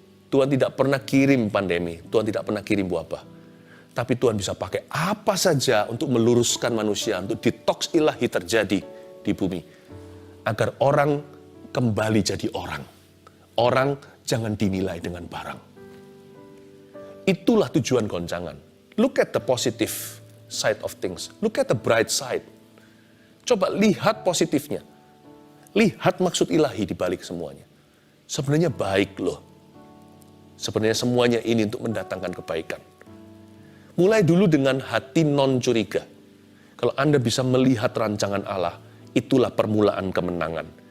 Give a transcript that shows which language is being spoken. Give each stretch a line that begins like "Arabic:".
Indonesian: Tuhan tidak pernah kirim pandemi. Tuhan tidak pernah kirim wabah. Tapi Tuhan bisa pakai apa saja untuk meluruskan manusia. Untuk detoks ilahi terjadi di bumi. Agar orang kembali jadi orang. Orang jangan dinilai dengan barang. Itulah tujuan goncangan.
English: Look at the positive side of things. Look at the bright side.
Indonesian: Coba lihat positifnya. Lihat maksud ilahi di balik semuanya. Sebenarnya baik loh. Sebenarnya semuanya ini untuk mendatangkan kebaikan. Mulai dulu dengan hati non curiga. Kalau Anda bisa melihat rancangan Allah, itulah permulaan kemenangan.